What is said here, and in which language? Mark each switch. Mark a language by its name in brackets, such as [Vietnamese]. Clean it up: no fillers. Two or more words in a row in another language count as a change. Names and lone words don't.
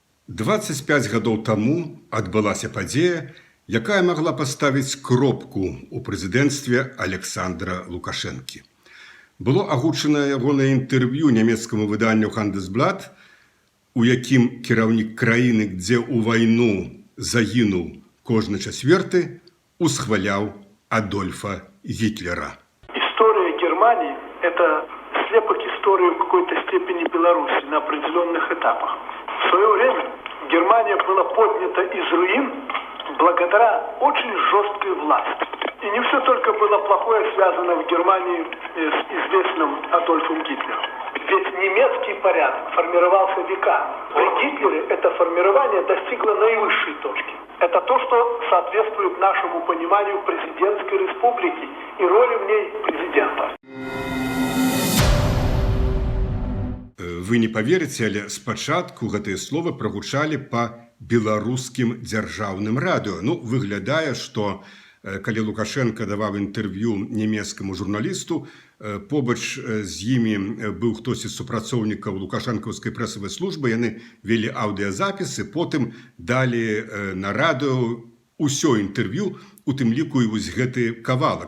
[Belarusian] 25 гадоў таму адбылася падзея, якая магла паставіць кропку ў прэзідэнцтве Александра Лукашэнкі. Было агучанае ягонае інтэрв'ю нямецкаму выданню «Хандесблат», у якім кіраўнік краіны, дзе ў вайну загінуў кожны чацвёрты, усхваляў Адольфа Гитлера. [Russian] История Германии – это слепок истории в какой-то степени Беларуси на определенных этапах. В свое время Германия была поднята из руин благодаря очень жесткой власти. И не все только было плохое связано в Германии с известным Адольфом Гитлером. Ведь немецкий порядок формировался веками. При Гитлере это формирование достигло наивысшей точки. Это то, что соответствует нашему пониманию президентской республики и роли в ней президента. [Belarusian] Вы не поверыце, але спачатку гэтыя словы прагучалі па беларускім дзяржаўным радыё. Выглядае, што калі Лукашенко даваў інтэрв'ю нямецкаму журналісту, побач з імі быў хтось з супрацоўнікаў лукашэнкаўскай прэсавай службы, яны вялі аўдыязапісы, потым далі на радыё ўсё інтэрв'ю, у тым ліку і вось гэты кавалак.